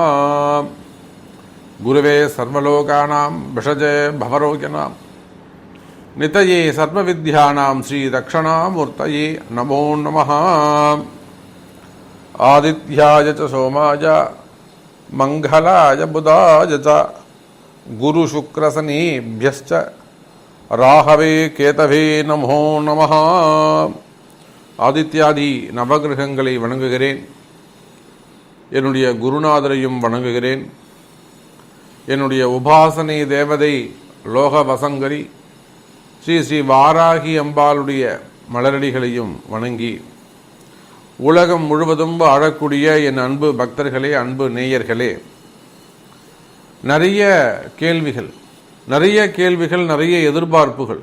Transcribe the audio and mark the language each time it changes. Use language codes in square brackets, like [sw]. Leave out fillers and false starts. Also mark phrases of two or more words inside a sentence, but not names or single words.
[sa] गुरुवे सर्वलोकानां भिषजे भवरोगिणां नितये सर्वविद्यानां श्री दक्षिणामूर्तये नमो नमः। आदित्याय च सोमाय मंगलाय बुधाय च गुरुशुक्रशनिभ्यश्च राहवे केतवे नमो नमः. [ta] ஆதித்யாதி நவகிரகங்களை வணங்குகிறேன். என்னுடைய குருநாதரையும் வணங்குகிறேன். என்னுடைய உபாசனை தேவதை லோக வசங்கரி ஸ்ரீ ஸ்ரீ வாராகி அம்பாளுடைய மலரடிகளையும் வணங்கி உலகம் முழுவதும் வாழக்கூடிய என் அன்பு பக்தர்களே, அன்பு நேயர்களே, நிறைய கேள்விகள், நிறைய எதிர்பார்ப்புகள்.